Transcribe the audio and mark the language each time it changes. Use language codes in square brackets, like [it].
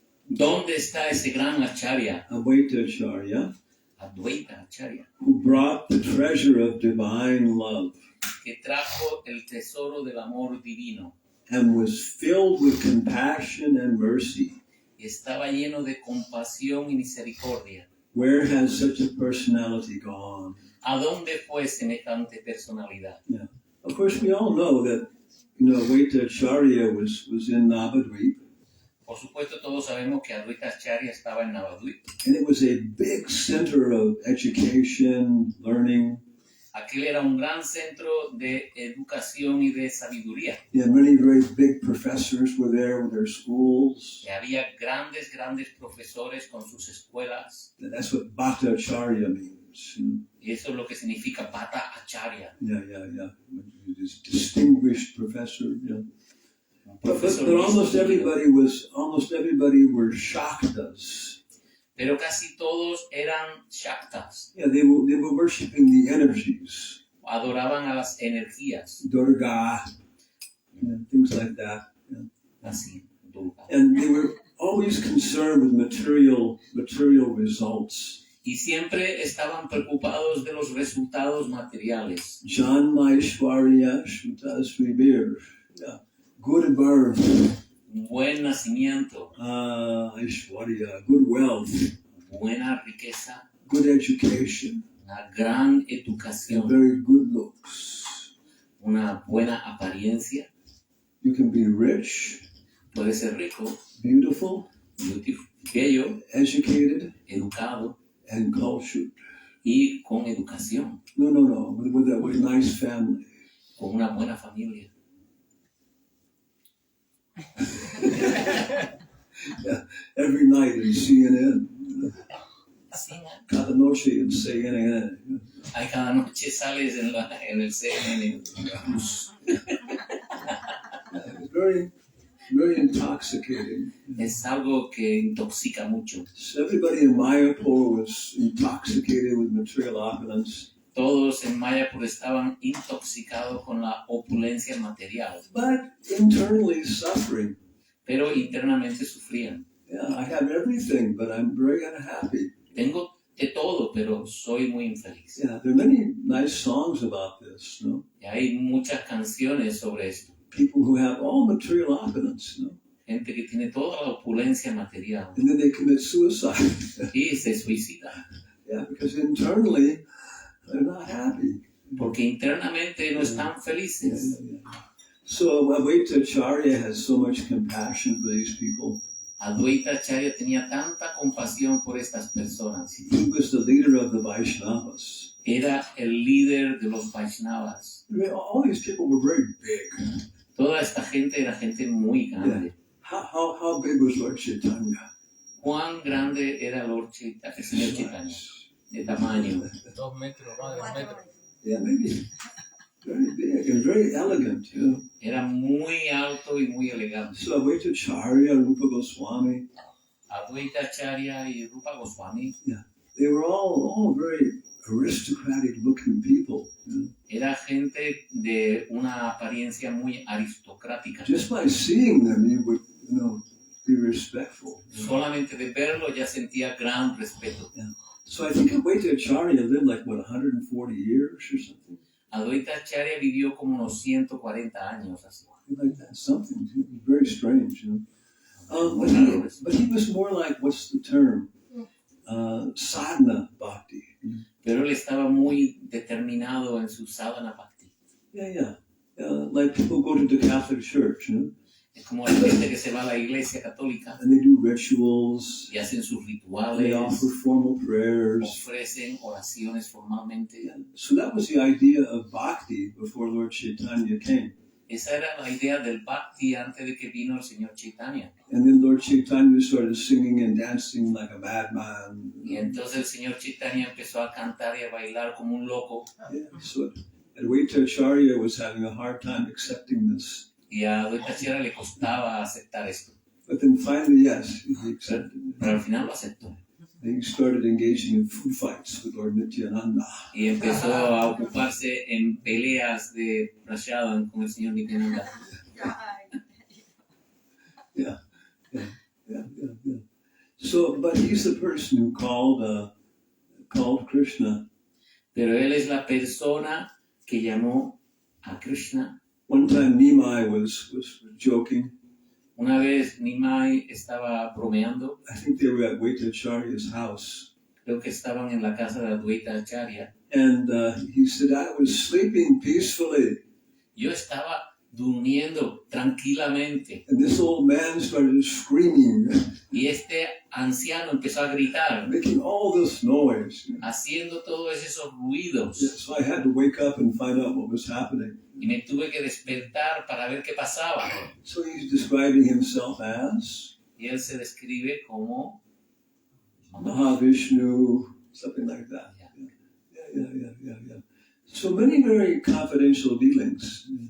[es] ¿Dónde está ese gran Acharya? Advaita Acharya. Advaita Acharya. [en] Who brought the treasure of divine love. [es] Que trajo el tesoro del amor divino. [en] And was filled with compassion and mercy. [es] Y estaba lleno de compasión y misericordia. [en] Where has such a personality gone? [es] ¿A dónde fue semejante personalidad? [en] Yeah. Of course, we all know that, Advaita Acharya was in Navadvip. [es] Por supuesto, todos sabemos que Advaita Acharya estaba en Navadvip. [en] And it was a big center of education, learning. [es] Aquel era un gran centro de educación y de sabiduría. [en] Yeah, many very big professors were there with their schools. [es] Y había grandes profesores con sus escuelas. [en] And that's what Bhatta Acharya means. [es] Y eso es lo que significa Bhatta Acharya. [en] Yeah. This distinguished professor. Yeah. But almost everybody were Shaktas. [es] Pero casi todos eran Shaktas. [en] Yeah, they were worshiping the energies. [es] Adoraban a las energías. [en] Durga, things like that. Yeah. [es] Así, Durga. [en] And they were always concerned with material results. [es] Y siempre estaban preocupados de los resultados materiales. [en] Janmaishwarya Shrutasribir. Yeah. Good birth. [es] Buen nacimiento. [en] Aishwarya, good wealth. [es] Buena riqueza. [en] Good education. [es] Una gran educación. [en] And very good looks. [es] Una buena apariencia. [en] You can be rich. [es] Puede ser rico. [en] Beautiful. [es] Bello. [en] Educated. [es] Educado. [en] And cultured. [es] Y con educación. [en] No. With a nice family. [es] Con una buena familia. [en] every night in CNN. [es] Así, ¿no? Cada noche in CNN. Ay, cada noche sales en el CNN. [en] It's very, very intoxicating. [es] Es algo que intoxica mucho. [en] So everybody in Mayapur was intoxicated with material opulence. [es] Todos en Mayapur estaban intoxicados con la opulencia material, [en] But internally suffering. [es] pero internamente sufrían. [en] Yeah, I have everything, but I'm very unhappy. [es] Tengo de todo, pero soy muy infeliz. [en] Yeah, there are many nice songs about this, no? [es] Y hay muchas canciones sobre esto. [en] People who have all material opulence, no? [es] Gente que tiene toda la opulencia material [en] And then they commit suicide. [es] y se suicida. [en] Yeah, because internally they're not happy. [es] Porque internamente no están felices. [en] Yeah. So Advaita Acharya has so much compassion for these people. [es] Advaita Acharya tenía tanta compasión por estas personas. [en] He was the leader of the Vaishnavas. [es] Era el líder de los Vaishnavas. [en] I mean, all these people were very big. [es] Toda esta gente era gente muy grande. [en] How big was Lord Chaitanya? [es] ¿Cuán grande era el señor Chaitanya? De tamaño. 2 metros, más de 2 metros. [en] Yeah, maybe. Very big and very elegant, you know. [es] Era muy alto y muy elegante. [en] So Advaita Acharya, Rupa Gosvāmī, [es] Advaita Acharya y Rupa Gosvāmī [en] they were all very aristocratic looking people. You know? [es] era gente de una apariencia muy aristocrática. [en] Just by seeing them, you would, you know, be respectful. You know? [es] Solamente de verlo ya sentía gran respeto. [en] So I think Advaita Acharya lived like, what, 140 years or something? [es] Advaita Acharya vivió como unos 140 años así. [en] Like that, something. It was very strange, you know. But he was more like, what's the term? Sadhana bhakti. [es] Pero él estaba muy determinado en su sadhana bhakti. [en] Yeah. Like people go to the Catholic Church, you know. [es] Es como la gente que se va a la iglesia católica [en] And they do rituals. [es] y hacen sus [en] They [es] rituales, [en] offer formal prayers. [es] ofrecen oraciones formalmente. [en] So that was the idea of bhakti before Lord Chaitanya came. [es] Esa era la idea del bhakti antes de que vino el señor Chaitanya. [en] And then Lord Chaitanya started singing and dancing like a madman. [es] Y entonces el señor Chaitanya empezó a cantar y a bailar como un loco. [en] Yeah, so Advaita Acharya was having a hard time accepting this. [es] Y a Advaita Acharya le costaba aceptar esto. [en] But then finally, yes, he accepted it. [es] Pero al final lo aceptó. [en] And he started engaging in food fights with Lord Nityananda. [es] Y empezó a ocuparse en peleas de Vrajamandala con el señor Nityananda. [en] Yeah. So, but he's the person who called Krishna. [es] Pero él es la persona que llamó a Krishna. [en] One time Nimai was joking. [es] Una vez Nimai estaba bromeando. [en] I think they were at Advaita Acharya's house. [es] Creo que estaban en la casa de Advaita Acharya. [en] And he said, I was sleeping peacefully. [es] Yo estaba durmiendo tranquilamente. [en] And this old man started screaming, [es] Y este anciano empezó a gritar, [en] making all this noise. [es] haciendo todos esos ruidos. [en] Yeah, so I had to wake up and find out what was happening. [es] Y me tuve que despertar para ver qué pasaba. [en] So he's describing himself as [es] Y él se describe como [en] Mahavishnu, something like that. Yeah. So many very confidential dealings